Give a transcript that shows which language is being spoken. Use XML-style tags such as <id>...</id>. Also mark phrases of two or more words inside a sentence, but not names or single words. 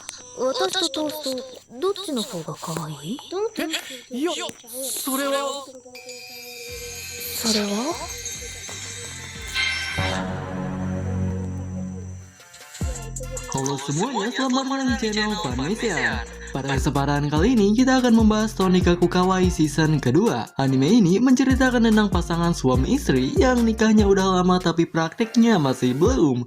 <ja>私とトースト、どっちの方が可愛い？いや、それは。それは？</ja> <id>Halo semuanya, selamat datang di channel Vanessa. Pada kesempatan kali ini kita akan membahas Tonikaku Kawaii season kedua. Anime ini menceritakan tentang pasangan suami istri yang nikahnya udah lama tapi praktiknya masih belum.</id>